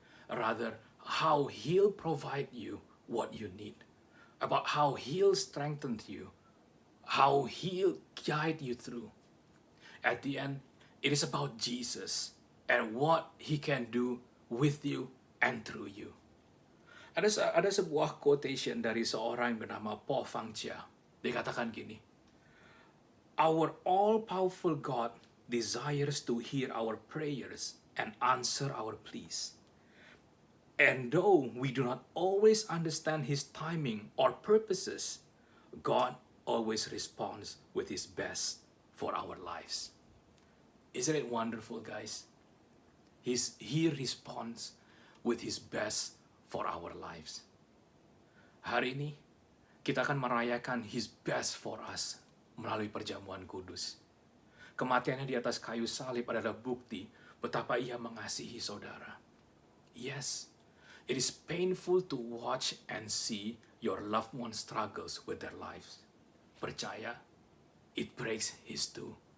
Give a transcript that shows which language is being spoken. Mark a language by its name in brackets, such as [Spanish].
[English] Rather, how He'll provide you what you need. About how He'll strengthen you, how He'll guide you through. At the end, it is about Jesus and what He can do with you and through you. [Indonesian] Ada sebuah quotation dari seorang yang bernama Po Fang Chia. Dia katakan gini, [English] our all-powerful God desires to hear our prayers and answer our pleas. And though we do not always understand His timing or purposes, God always responds with His best for our lives. Isn't it wonderful, guys? He responds with His best for our lives. [Indonesian] Hari ini, kita akan merayakan [English] His best for us [Indonesian] melalui perjamuan kudus. Kematiannya di atas kayu salib adalah bukti betapa Ia mengasihi saudara. [English] Yes, it is painful to watch and see your loved one struggles with their lives. [Indonesian] Percaya, [English] it breaks His too.